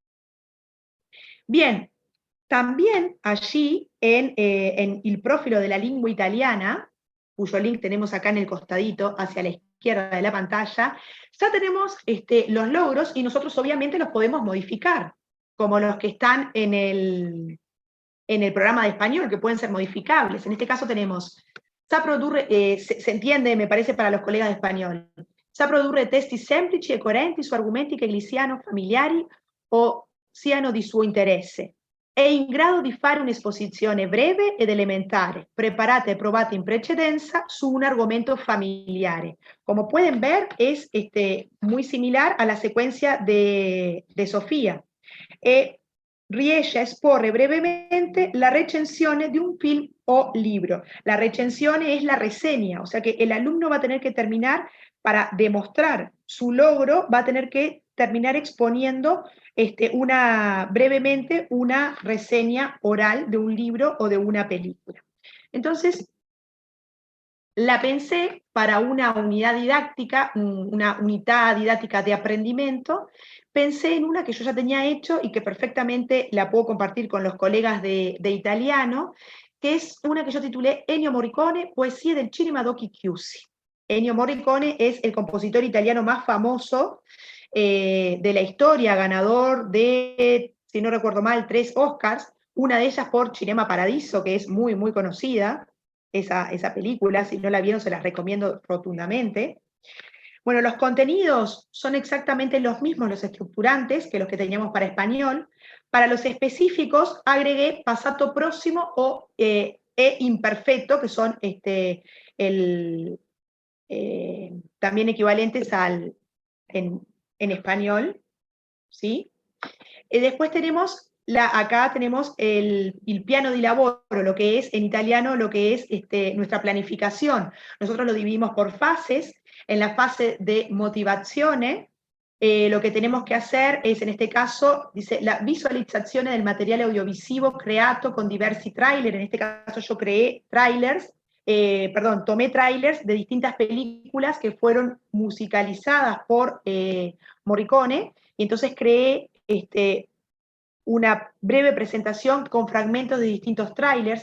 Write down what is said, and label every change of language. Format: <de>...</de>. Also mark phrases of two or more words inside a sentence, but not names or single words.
<es>Bien, también allí en el Profilo de la Lingua Italiana, cuyo link tenemos acá en el costadito, hacia la izquierda de la pantalla, ya tenemos los logros y nosotros obviamente los podemos modificar, como los que están en el programa de español, que pueden ser modificables. En este caso tenemos, se entiende, me parece, para los colegas de español,</es> <it>sa produrre testi semplici e coerenti su argomenti che gli siano familiari o siano di suo interesse. È in grado di fare un'esposizione breve ed elementare, preparata e provata in precedenza su un argomento familiare.</it> <es>Como pueden ver, es muy similar a la secuencia de Sofía.</es> <it>Riesce a esporre brevemente la recensione di un film o libro.</it> <es>La recensione es la reseña, o sea que el alumno va a tener que terminar, para demostrar su logro, va a tener que terminar exponiendo brevemente una reseña oral de un libro o de una película. Entonces, la pensé para una unidad didáctica, una unidad didáctica de aprendimiento. Pensé en una que yo ya tenía hecho y que perfectamente la puedo compartir con los colegas de italiano, que es una que yo titulé Ennio Morricone, Poesie del cinema d'occhi chiusi. Ennio Morricone es el compositor italiano más famoso de la historia, ganador de, si no recuerdo mal, 3 Oscars, una de ellas por Cinema Paradiso, que es muy, muy conocida, esa película. Si no la vieron, se las recomiendo rotundamente. Bueno, los contenidos son exactamente los mismos, los estructurantes, que los que teníamos para español. Para los específicos agregué</es> <it>passato próximo</it> <es>o e imperfecto, que son también equivalentes en español, ¿sí? Después tenemos, acá tenemos el</es> <it>piano di lavoro,</it> <es>lo que es en italiano, lo que es nuestra planificación. Nosotros lo dividimos por fases. En la fase de motivazione, lo que tenemos que hacer es, en este caso, dice,</es> <it>la visualizzazione del materiale audiovisivo creato con diversi trailer.</it> <es>En este caso yo creé trailers, tomé trailers de distintas películas que fueron musicalizadas por Morricone, y entonces creé una breve presentación con fragmentos de distintos trailers.</es>